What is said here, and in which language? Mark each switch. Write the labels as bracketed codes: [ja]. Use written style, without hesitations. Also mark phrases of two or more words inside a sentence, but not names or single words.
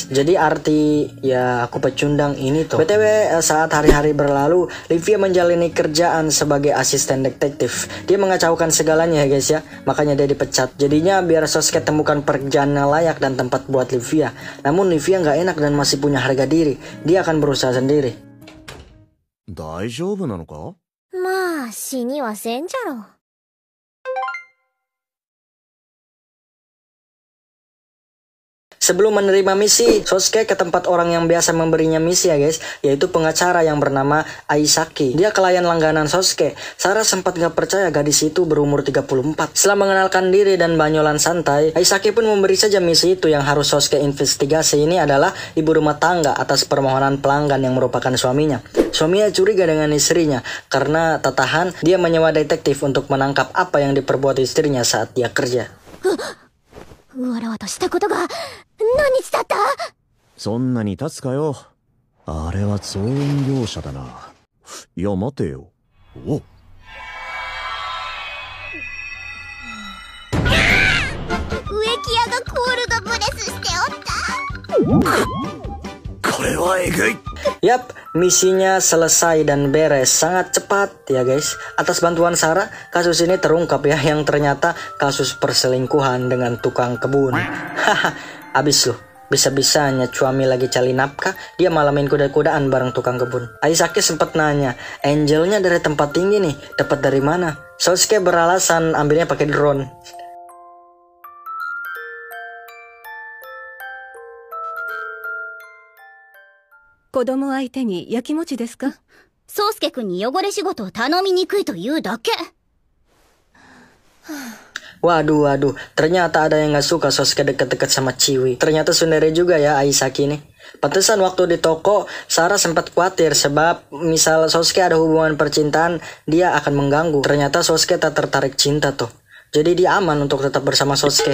[id] Jadi arti ya aku pecundang ini tuh. BTW saat hari-hari berlalu, Livia menjalani kerjaan sebagai asisten detektif. Dia mengacaukan segalanya ya guys ya. Makanya dia dipecat. Jadinya biar Sosuke temukan pekerjaan yang layak dan tempat buat Livia. Namun Livia nggak enak dan masih punya harga diri. Dia akan berusaha sendiri. [ja] 大丈夫なのか？まあ、死にはせんじゃろ。 [id] Sebelum menerima misi, Sosuke ke tempat orang yang biasa memberinya misi ya guys, yaitu pengacara yang bernama Aisaki. Dia klien langganan Sosuke. Sarah sempat gak percaya gadis itu berumur 34. Setelah mengenalkan diri dan banyolan santai, Aisaki pun memberi saja misi itu yang harus Sosuke investigasi. Ini adalah ibu rumah tangga atas permohonan pelanggan yang merupakan suaminya. Suaminya curiga dengan istrinya karena tak tahan dia menyewa detektif untuk menangkap apa yang diperbuat istrinya saat dia kerja. [ja] わらわとしたことが何日経った？そんなに経つかよ。あれは造園業者だな。いや待てよ。おっ。植木屋がコールドブレスしておった。これはえぐい。 [id] Yap, misinya selesai dan beres sangat cepat ya guys. Atas bantuan Sarah, kasus ini terungkap ya, yang ternyata kasus perselingkuhan dengan tukang kebun. Haha, abis loh. Bisa-bisanya suami lagi cari nafkah, dia malah main kuda-kudaan bareng tukang kebun. Aisaki sempat nanya, Angelnya dari tempat tinggi nih, dapat dari mana? Sosuke beralasan ambilnya pakai drone. [ja] 子供相手にやきもちですか？宗介くんに汚れ仕事を頼みにくいというだけ。 [id] Waduh, ternyata ada yang gak suka Sosuke deket-deket sama Chiwi. Ternyata tsundere juga ya Aisaki ini. Pantesan waktu di toko, Sarah sempat khawatir sebab misal Sosuke ada hubungan percintaan, dia akan mengganggu. Ternyata Sosuke tak tertarik cinta tuh. Jadi dia aman untuk tetap bersama Sosuke.